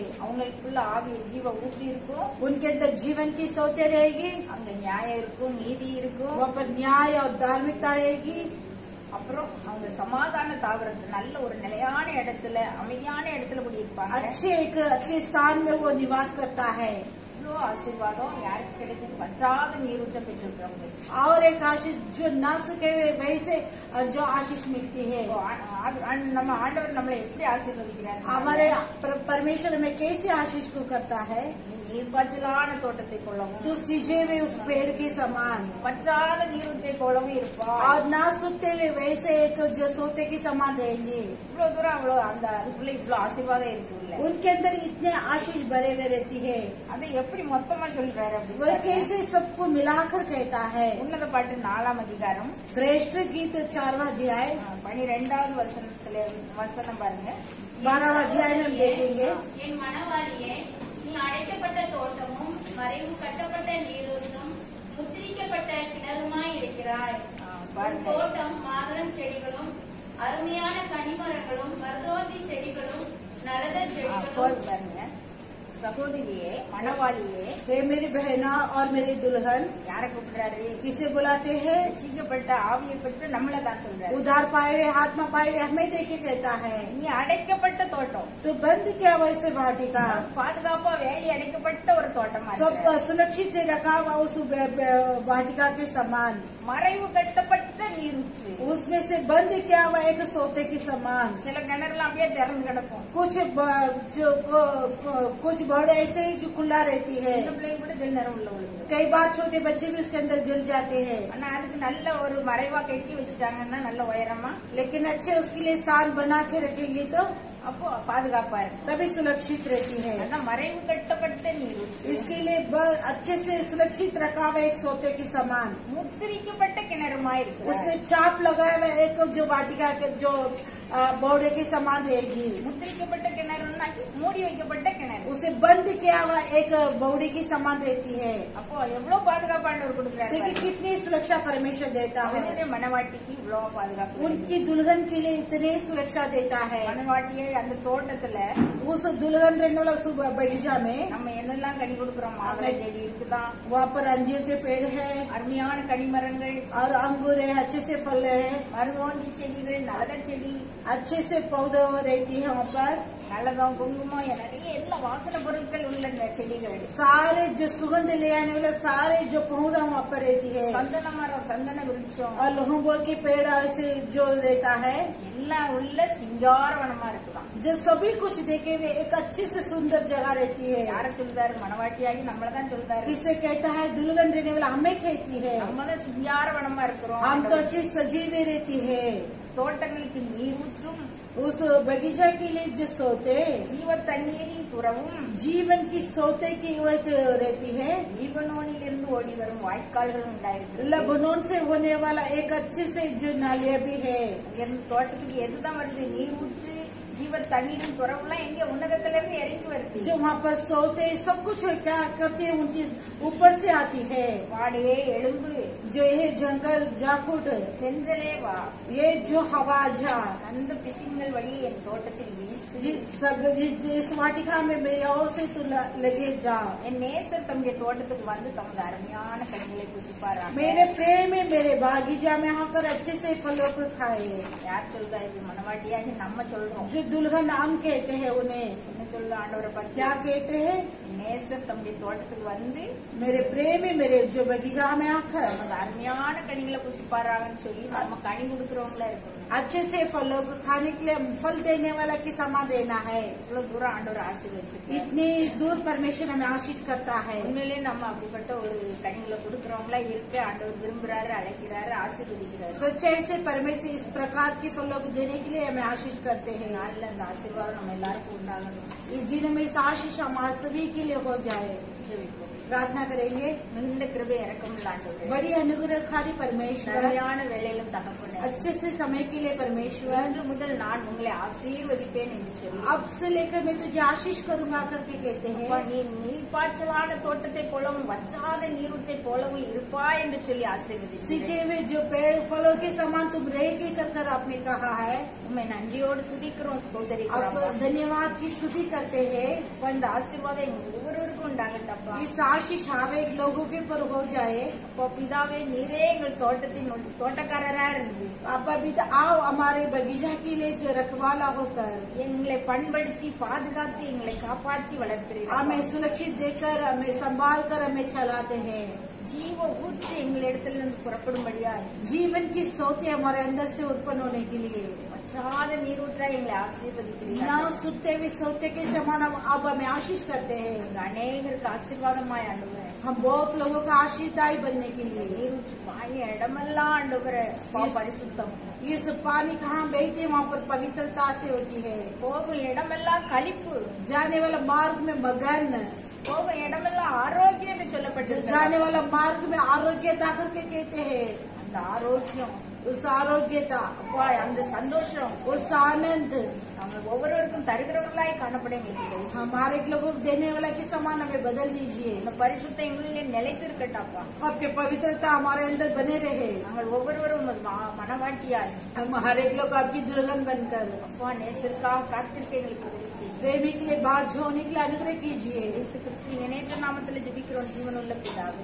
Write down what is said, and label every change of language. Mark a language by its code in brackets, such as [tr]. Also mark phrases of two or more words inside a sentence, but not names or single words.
[ta] அவங்களுக்குள்ள ஆவி ஜீவ ஊற்றி இருக்கும். [hi] उनके अंदर जीवन की सोते रहेगी, [ta] அங்க நியாயம் இருக்கும், நீதி இருக்கும். [hi] वहाँ पर न्याय और धार्मिकता रहेगी। [ta] அப்புறம் அவங்க சமாதான தாவரத்து நல்ல ஒரு நிலையான இடத்துல, அமைதியான இடத்துல குடியிருப்பாங்க. [hi] अच्छे स्थान में वो निवास करता है। [ta] இவ்வளோ ஆசீர்வாதம் யாருக்கு கிடைக்கும்? வற்றாத நீரூற்ற பெற்றிருக்கிறவங்க. [hi] और एक आशीष जो ना सूखे हुए वैसे जो आशीष मिलती है। [ta] நம்ம ஆண்டவர் நம்மளை எப்படி ஆசீர்வதிக்கிறார்? [hi] हमारे परमेश्वर में कैसे आशीष को करता है? [ta] நீங்க நீர்ப்பாய்ச்சலான தோட்டத்தை போலவும் [hi] तू सीजे हुए उस पेड़ के समान [ta] பச்சாத நீரூற்றை போலவும் இருப்பாய். [hi] और ना सूखते हुए वैसे एक जो सोते के समान रहेंगे. [ta] இவ்வளவு தூரம் அவ்வளவு அந்த அதுக்குள்ள இவ்வளவு ஆசீர்வாதம் இருக்குல்ல, [hi] उनके अंदर इतने आशीष भरे हुए रहती है. [ta] அதை எப்படி மொத்தமா சொல்றாரு [hi] वह [ta] அப்படின்னு [hi] कैसे सबको मिलाकर कहता है. [ta] உன்னத பாட்டு 4ஆம் அதிகாரம் [hi] श्रेष्ठ गीत 4वां अध्याय [ta] 12வது வசனம் பாருங்க. [hi] 12वां अध्याय में हम देखेंगे. [ta] என் மணவாளியே, நீ அடைக்கப்பட்ட தோட்டமும் மறைவு கட்டப்பட்ட நீரூற்றும் முத்திரிக்கப்பட்ட கிணறுமாய் இருக்கிறாய். உன் பாருங்க, தோட்டம் மாதுளம் செடிகளும் அருமையான கனிமரங்களும் மருதோந்தி செடிகளும் நரத செடிகளும். பாருங்க, சகோதரியே மணவாளியே, [hi] हे मेरी बहना और मेरे दुल्हन, [ta] யாரை கூப்பிடுறாரு? [hi] किसे बुलाते हैं? [ta] ரட்சிக்கப்பட்ட ஆவியை பெற்று நம்மளை தான் சொல்றாரு. [hi] उधार पाए हुए आत्मा पाए हुए हमें देखे कहता है. [ta] நீ அடைக்கப்பட்ட தோட்டம், [hi] तो बंद किया वैसे वाटिका, [ta] பாதுகாப்பா வேலி அடைக்கப்பட்ட ஒரு தோட்டமா [hi] सब [ta] இருக்கிற. [hi] सुरक्षित से रखा हुआ उस वाटिका के समान, [ta] மறைவு கட்டப்பட்ட நீரூற்று. [hi] उसमें से बंद किया हुआ एक सोते के समान. [ta] சில கிணறுலாம் அப்படியே திறந்து கிடக்கும். [hi] कुछ बर्ड ऐसे ही जो खुला रहती है. [ta] சின்ன பிள்ளைங்க கூட சில நேரம் உள்ள விழுந்து. [hi] कई बार छोटे बच्चे भी उसके अंदर गिर जाते हैं. [ta] ஆனா அதுக்கு நல்ல ஒரு மறைவா கட்டி வச்சுட்டாங்கன்னா நல்ல உயரமா, [hi] लेकिन अच्छे उसके लिए स्थान बना के रखेंगे तो [ta] அப்போ பாதுகாப்பா இருக்கும். [hi] तभी सुरक्षित रहती है. [ta] அதான் மறைவு கட்டப்பட்ட நீரூற்று. [hi] इसके लिए अच्छे से सुरक्षित रखा हुआ एक सोते के समान, [ta] முத்திரிக்கப்பட்ட கிணறுமா இருக்கு. [hi] उसमें चाप लगाया हुआ एक जो वाटिका के जो बौड़े के समान रहेगी. [ta] முத்திரிக்கப்பட்ட கிணறுன்னா மூடி வைக்கப்பட்ட கிணறு. [hi] उसे बंद किया हुआ एक बौड़ी की समान रहती है. [ta] அப்போ எவ்வளவு பாதுகாப்பாண்டவர் கொடுக்குறாரு. [hi] देखिए कितनी सुरक्षा परमेश्वर देता है. [ta] அவருடைய மனவாட்டிக்கு இவ்வளவு பாதுகாப்பு. [hi] उनकी दुल्हन के लिए इतनी सुरक्षा देता है. [ta] மனவாட்டியை அந்த தோட்டத்துல [hi] उस दुल्हन रहने वाला बगीचा में [ta] நம்ம என்னெல்லாம் கனி கொடுக்கிறோம். மாதுளை செடி இருக்குதான், [hi] वहाँ पर अंजीर के पेड़ है [ta] அருமையான கனிமரங்கள், [hi] और अंगूर है, अच्छे से फल है, [ta] மருதோந்தி செடிகள், நலத செடி, [hi] अच्छे से पौधे रहती है. वहाँ पर [ta] நல்லதம், குங்குமம், நிறைய எல்லா வாசனை பொருட்கள் உள்ள இந்த செடிகள். [hi] सारे जो सुगंध ले आने वाले सारे जो पौधा वहाँ पर रहती है. [ta] சந்தன மரம், சந்தன விருட்சம் [hi] और लहंबोल के पेड़ ऐसे जो रहता है, [ta] எல்லாம் உள்ள சிங்காரவனமா இருக்குதான். [hi] जो सभी कुछ देखे हुए एक अच्छी से सुंदर जगह रहती है. [ta] யார சொல்றாரு? மனவாட்டியாகி நம்மளதான் சொல்றாரு. [hi] किसे कहता है? दुल्हन रहने वाला हमें कहती है. [ta] நம்மதான் சிங்காரவனமா இருக்கிறோம். [hi] हम तो अच्छी सजी हुई रहती है. [ta] தோட்டங்களுக்கு நீர் ஊற்றும், [hi] उस बगीचा के लिए जो सोते [ta] ஜீவ தண்ணீரின் துறவும், [hi] जीवन की सोते की एक रहती है. [ta] லீபனோனில் இருந்து ஓடி வரும் வாய்க்கால்கள் உண்டாயிருக்கு. [hi] लबनोन से होने वाला एक अच्छे से जो नालिया भी है. [ta] இருந்து தோட்டத்துக்கு எதுதான் வருது? நீர் ஊற்று, ஜீவ தண்ணீரின் துறவுலாம் எங்க உன்னதத்துல இருந்து இறங்கி வருது. [hi] जो वहाँ पर सोते सब कुछ क्या करते हैं, उन चीज ऊपर से आती है. [ta] வாடே எழும்பு, [hi] जो ये जंगल जाफुट, [ta] தென்றலே வா, [hi] ये जो हवा झा, [ta] அந்த பிசிங்கள் வழி என் தோட்டத்தில் வீசு. [hi] सब इस वाटिका में मेरी ओर से तू लगे जा. [ta] என் நேசர் தம்முடைய தோட்டத்துக்கு வந்து தமது அருமையான கனிகளை புசிப்பாராக. [hi] मेरे प्रेम में मेरे बागीचा में आकर अच्छे से फलों को खाए. [ta] யார் சொல்றா? இது மனவாட்டியாகி நம்ம சொல்றோம். [hi] जो दुल्हन नाम कहते हैं उन्हें [ta] என்ன சொல்ற ஆண்டவரை பத்தி? [hi] क्या कहते हैं? [ta] நேசர் தம்முடைய தோட்டத்துக்கு வந்து [hi] मेरे प्रेम में मेरे जो बगीचा में आकर [ta] நமது அருமையான கனிகளை புசிப்பாராங்கன்னு சொல்லி நம்ம கனி கொடுக்கறவங்களா இருக்கணும். [hi] अच्छे से फलों को खाने के लिए फल देने वाला के समान रहना है. [ta] இவ்வளவு தூரம் ஆண்டவர் ஆசீர்வதிச்சிருக்காரு. [hi] इतनी दूर परमेश्वर हमें आशीष करता है. [ta] உண்மையிலேயே நம்ம அப்படிப்பட்ட ஒரு கனிகளை கொடுக்கறவங்களா இருக்க ஆண்டவர் விரும்புறாரு, அழைக்கிறாரு, ஆசீர்வதிக்கிறாரு. [hi] सच्चाई से परमेश्वर इस प्रकार के फलों को देने के लिए हमें आशीष करते हैं. [ta] நாளில் அந்த ஆசீர்வாதம் நம்ம எல்லாருக்கும் உண்டாகணும். [hi] इस दिन में इस आशीष हमारे सभी के लिए हो जाए. [ta] ஜெபிப்போம். [hi] प्रार्थना करेंगे. [ta] மிகுந்த கிருபை இறக்கமுள்ள ஆண்டவரே, [hi] बड़ी अनुग्रहकारी परमेश्वर, [ta] சரியான வேளையிலும் தகப்பனே, [hi] अच्छे से समय के लिए परमेश्वर, [ta] இன்று முதல் நான் உங்களை ஆசீர்வதிப்பேன் என்று சொல்லி [hi] अब से लेकर मैं तुझे आशीष करूंगा करके कहते [ta] அப்பா, [hi] हैं. [ta] நீ நீர்ப்பாய்ச்சலான தோட்டத்தை போலவும் வற்றாத நீரூற்றை போலவும் இருப்பாய் என்று சொல்லி ஆசீர்வதிச்சு [hi] सींचे हुए जो पेड़ फलों के समान तुम रहेगी कर आपने कहा है. [ta] உண்மை நன்றியோடு துதிக்கிறோம், ஸ்தோத்தரிக்கிறோம். [hi] अब धन्यवाद की स्तुति करते हैं. [ta] அப்பா, இந்த ஆசீர்வாதம் எங்க ஒவ்வொருவருக்கும் உண்டாகட்டப்பா. [hi] इस आशीष हर एक लोगों के पर हो जाए. [ta] அப்பா பிதாவே, நீரே எங்கள் தோட்டத்தின் தோட்டக்காரரா இருந்து [hi] आप अभी तो आओ हमारे बगीचा के लिए जो रखवाला होकर [ta] எங்களை பண்படுத்தி பாதுகாத்து எங்களை காப்பாற்றி வளர்க்கிறீர்கள். [hi] हमें सुरक्षित देकर हमें संभाल कर हमें चलाते हैं. [ta] ஜீவ ஊற்று எங்களிடத்திலிருந்து புறப்படும்படியா [hi] जीवन की सोते हमारे अंदर से उत्पन्न होने के लिए [ta] வற்றாத நீரூற்றாய் எங்களை ஆசீர்வதிக்கிறீர்கள். [hi] ना सुनते हुए सोते के समान आप हमें आशीष करते हैं. [ta] அங்க அநேகருக்கு ஆசீர்வாதமாய் ஆண்டவரே [hi] हम बहुत लोगों का आशीर्वाद बनने के लिए [ta] நீரூற்று பாய இடமெல்லாம் ஆண்டவரே பரிசுத்தம். [hi] इस पानी कहाँ बहते वहाँ पर पवित्रता से होती है. [ta] போகும் இடமெல்லாம் களிப்பு, [hi] जाने वाला मार्ग में मगन, [ta] போகும் இடமெல்லாம் ஆரோக்கியம் என்று சொல்லப்பட்டிருக்கிறது. [hi] जाने वाला मार्ग में आरोग्यता करके कहते हैं. [ta] அந்த ஆரோக்கியம், [hi] उस आरोग्यता, [ta] அப்பா, அந்த சந்தோஷம் [hi] उस आनंद [ta] நாங்கள் ஒவ்வொருவருக்கும் தருகிறவர்களாய் காணப்பட எங்களுக்கு [hi] हमारे लोगों को देने वाला के समान हमें बदल दीजिए. [ta] இந்த பரிசுத்த எங்களிலே நிலைத்திருக்கட்டாப்பா. [hi] आपके पवित्रता हमारे अंदर बने रहे. [ta] நாங்கள் ஒவ்வொருவரும் உமது மனவாட்டியாய் [hi] हम हर एक लोग आपकी दुल्हन बनकर [ta] அப்பா நேசருக்காக காத்திருக்க எங்களுக்கு உதவி செய்யுங்க. [hi] प्रेमी के लिए बाहर होने के लिए अनुग्रह कीजिए. [ta] இயேசு கிறிஸ்துவின் இணையற்ற நாமத்தில் ஜெபிக்கிறோம் ஜீவனுள்ள பிதாவே.